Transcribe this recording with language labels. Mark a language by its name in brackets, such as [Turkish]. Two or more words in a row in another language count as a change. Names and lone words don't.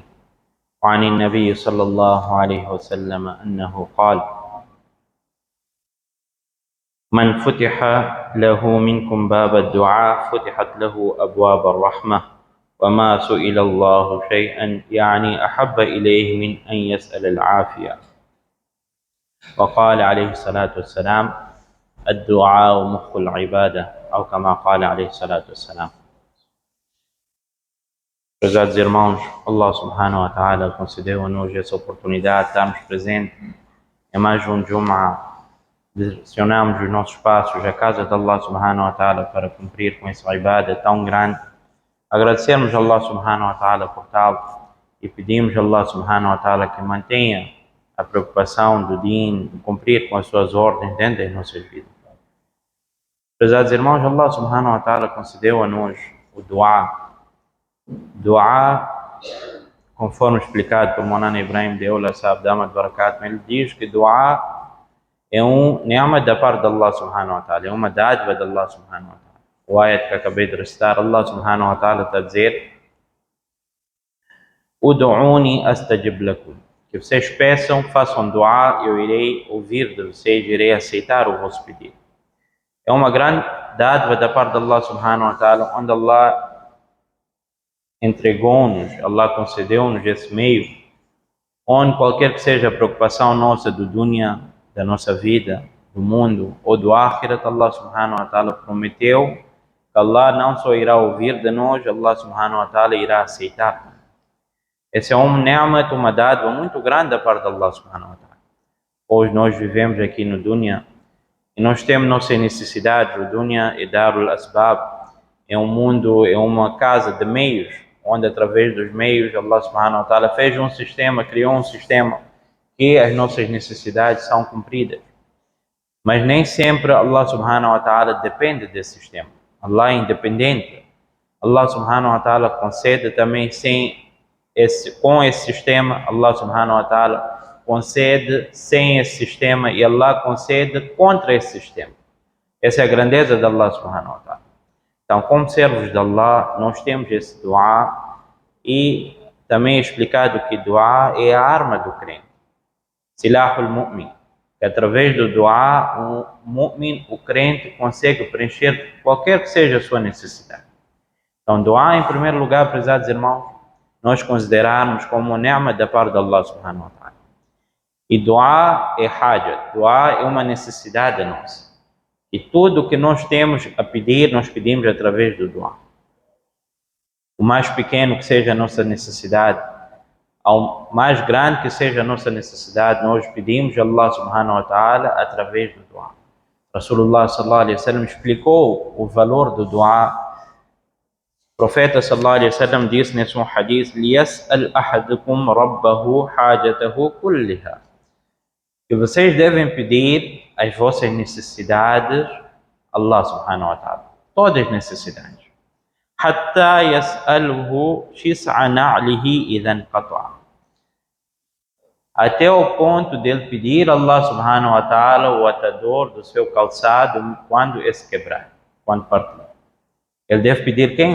[Arabic] وعن النبي صلى الله عليه وسلم أنه قال: من فتح له منكم باب الدعاء فتحت له أبواب الرحمة وما سئل الله شيئا يعني أحب إليه من أن يسأل العافية. وقال عليه الصلاة والسلام: الدعاء مخ العبادة، أو كما قال عليه الصلاة والسلام. [Portuguese] Prezados irmãos, [Arabic] الله سبحانه وتعالى [Portuguese] concedeu-nos essa oportunidade de estarmos presentes em mais um Jum'ah. Direcionamos os nossos passos à casa de [Arabic] الله سبحانه وتعالى [Portuguese] para cumprir com essa ibadah tão grande. Agradecemos a [Arabic] الله سبحانه وتعالى [Portuguese] por tal e pedimos a [Arabic] الله سبحانه وتعالى [Portuguese] que mantenha a preocupação do Din, de cumprir com as suas ordens dentro das nossas vidas. Prezados irmãos, [Arabic] الله سبحانه وتعالى [Portuguese] concedeu a nós o dua. Dua, conforme explicado por Maulana Ibrahim Deola Sahib [Arabic] دامت بركات, [Portuguese] ele diz que dua é ni'ma da parte de [Arabic] الله سبحانه وتعالى, [Portuguese] é uma dádiva de [Arabic] الله سبحانه وتعالى. [Portuguese] O ayat que acabei de recitar, [Arabic] الله سبحانه وتعالى [Portuguese] está a dizer: [Arabic] ادعوني أستجب لكم, [Portuguese] que vocês peçam, façam dua, eu irei ouvir de vocês, irei aceitar o vosso pedido. É uma grande dádiva da parte de [Arabic] الله سبحانه وتعالى, [Portuguese] onde Allah entregou-nos, Allah concedeu-nos esse meio, onde qualquer que seja a preocupação nossa do dunya, da nossa vida, do mundo ou do akhirat, [Arabic] الله سبحانه وتعالى [Portuguese] prometeu que Allah não só irá ouvir de nós, [Arabic] الله سبحانه وتعالى [Portuguese] irá aceitar. Esse é ni'mat, uma dádiva muito grande da parte de [Arabic] الله سبحانه وتعالى. [Portuguese] Hoje nós vivemos aqui no dunya e nós temos nossas necessidades. O dunya é [Arabic] دار الأسباب, [Portuguese] é um mundo, é uma casa de meios, onde através dos meios [Arabic] الله سبحانه وتعالى [Portuguese] fez um sistema, criou um sistema que as nossas necessidades são cumpridas. Mas nem sempre [Arabic] الله سبحانه وتعالى [Portuguese] depende desse sistema. Allah é independente. [Arabic] الله سبحانه وتعالى [Portuguese] concede também com esse sistema. [Arabic] الله سبحانه وتعالى [Portuguese] concede sem esse sistema e Allah concede contra esse sistema. Essa é a grandeza de [Arabic] الله سبحانه وتعالى. [Portuguese] Então, como servos de Allah, nós temos esse dua e também é explicado que dua é a arma do crente. [Arabic] سلاح المؤمن, [Portuguese] que através do dua, o mu'min, o crente, consegue preencher qualquer que seja a sua necessidade. Então, dua, em primeiro lugar, prezados irmãos, nós considerarmos como uma ni'ma da parte de [Arabic] الله سبحانه وتعالى. [Portuguese] E dua é hajat, dua é uma necessidade nossa. E tudo o que nós temos a pedir, nós pedimos através do dua. O mais pequeno que seja a nossa necessidade, ao mais grande que seja a nossa necessidade, nós pedimos a [Arabic] الله سبحانه وتعالى [Portuguese] através do dua. [Arabic] رسول الله صلى الله عليه وسلم [Portuguese] explicou o valor do dua. O profeta [Arabic] صلى الله عليه وسلم [Portuguese] disse nesse [Arabic] حديث: ليسأل أحدكم ربه حاجته كلها, [Portuguese] que vocês devem pedir as vossas necessidades a [Arabic] الله سبحانه وتعالى, [Portuguese] todas as necessidades. [Arabic] حتى يسأله شسع نعله إذا انقطع, [Portuguese] até o ponto dele pedir a [Arabic] الله سبحانه وتعالى [Portuguese] o atador do seu calçado quando esse quebrar, quando partir. Ele deve pedir quem?